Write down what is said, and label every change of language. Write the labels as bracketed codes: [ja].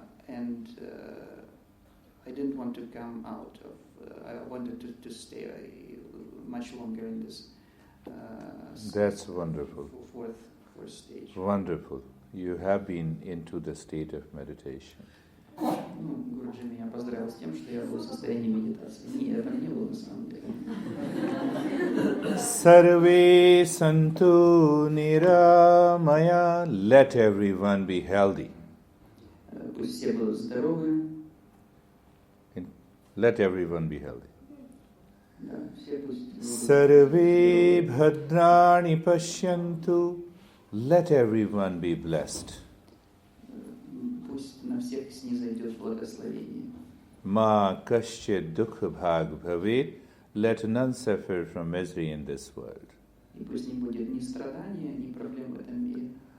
[en] And I didn't want to come out of, I wanted to stay much longer in this That's wonderful. Fourth stage. Wonderful. You have been into the state of meditation. [ru] Гуруджи меня поздравил с тем, что я был в состоянии медитации. Нет, этого не было на самом деле. [sa] Sarve santu niramaya. [en] Let everyone be healthy. [ru] Пусть все будут здоровы. [en] Let everyone be healthy. [ru] Да, все пусть. [sa] Sarve bhadrani pashyantu. [en] Let everyone be blessed. [ru] Пусть на всех снизойдет благословение. [sa] Ma kaschid dukha bhag bhavet. [en] Let none suffer from misery in this world. [ru] И пусть не будет ни страдания, ни проблем в этом мире.